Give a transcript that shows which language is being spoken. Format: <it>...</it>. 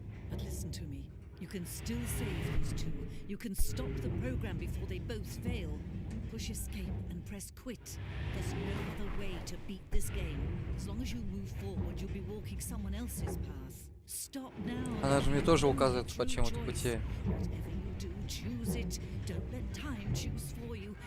<en>But listen to me. You can still save these two. You can stop the program before they both fail. Push escape and press quit. There's no other way to beat this game. As long as you move forward, you'll be walking someone else's path. Stop now.</en> <ru>Она же мне тоже указывает, по чему-то пути.</ru> <en>Whatever you do, choose it. Don't let time choose for you.</en>